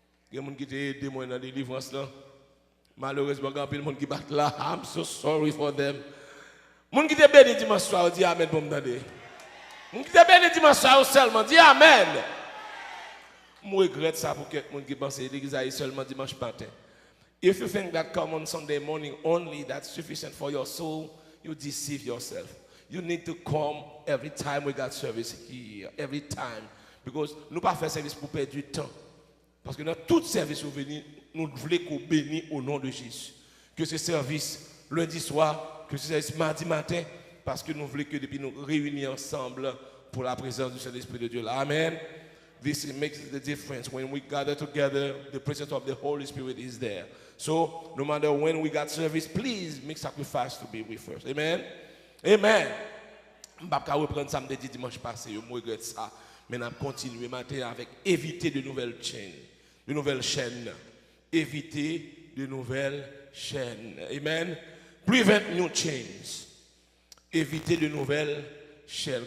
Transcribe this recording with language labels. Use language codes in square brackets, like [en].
[fr] Il y a des gens qui étaient aidés dans la délivrance. Malheureusement, il y a des gens qui battent là. [en] I'm so sorry for them. [fr] Les gens qui étaient bénis dimanche soir, disent Amen pour me donner. Les gens qui étaient bénis dimanche soir seulement, disent Amen. Je regrette ça pour quelqu'un qui pense que l'église est seulement dimanche matin. [en] If you think that come on Sunday morning only, that's sufficient for your soul, you deceive yourself. You need to come every time we got service here, every time. Because [fr] nous ne pas faire service pour perdre du temps. Parce que dans tout service où venir, nous voulons qu'on bénisse au nom de Jésus. Que ce service lundi soir, que ce service mardi matin, parce que nous voulons que depuis nous réunir ensemble pour la présence du Saint-Esprit de Dieu. Amen. [en] This makes the difference. When we gather together, the presence of the Holy Spirit is there. So, no matter when we got service, please make sacrifice to be with us. Amen. Amen. [fr] Je ne vais pas reprendre samedi dimanche passé, je regrette ça. Mais on continue matin avec éviter de nouvelles chaînes. De nouvelles chaînes. Éviter de nouvelles chaînes. Amen. [en] Prevent new chains. [fr] Éviter de nouvelles chaînes.